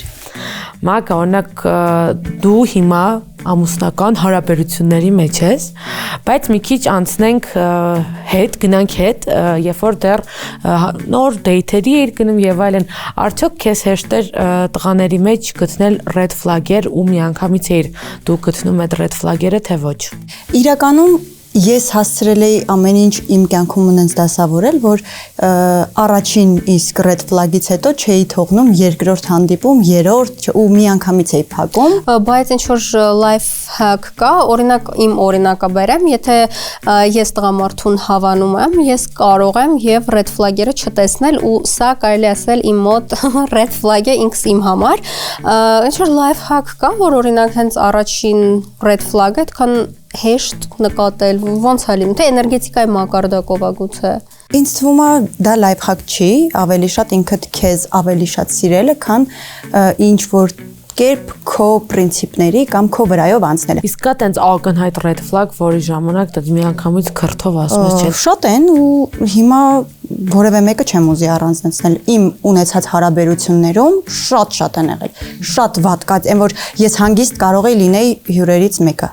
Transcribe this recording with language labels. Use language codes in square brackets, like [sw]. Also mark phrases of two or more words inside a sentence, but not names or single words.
[hy] Մագա, օրինակ դու հիմա ամուսնական հարաբերությունների մեջ ես, բայց մի քիչ անցնենք գնանք հետ, երբ որ դեռ նոր դեյթերի էիր գնում եւ այլն, արդյոք քեզ հեշտ էր տղաների մեջ գտնել [en] red flag- [hy] եր ու միանգամից էիր դու գտնում այդ [en] red flag- [hy] երը, թե ոչ։ Իրականում ես հասցրել էի ամեն ինչ իմ կյանքում ունենց դասավորել, որ առաջին իսկ [en] red flag- [hy] ից հետո չէի թողնում երկրորդ հանդիպում, երրորդ ու միանգամից էի փակում։ Բայց ինչ որ [en] life hack [hy] կա, օրինակ իմ օրինակը բերեմ, եթե ես տղամարդուն հավանում եմ, ես կարող եմ եւ [en] red flag- [hy] երը չտեսնել ու սա կարելի ասել իմ մոտ [en] red flag [hy] է ինքս իմ համար։ Ինչ որ [en] life hack [hy] կա, որ օրինակ հենց առաջին [en] red flag- [hy] ը այդքան հեշտ նկատել, ոնց է լինում, թե էներգետիկայի մակարդակով է գուցե։ Ինձ թվում է դա [en] life hack [hy] չի, ավելի շատ ինքդ քեզ ավելի շատ սիրելը, քան ինչ որ կերպ քո պրինցիպների կամ քո վրայով անցնելը։ Իսկ կա տենց ակնհայտ [en] red flag, [hy] որի ժամանակ դա միանգամից քրթով ասում ես, չէ՞։ Շատ են ու հիմա որևէ մեկը չեմ ուզի առանձնացնել։ Իմ ունեցած հարաբերություններում շատ են եղել։ Շատ վատ կա, այն որ ես հանգիստ կարող էի լինեի հյուրերից մեկը։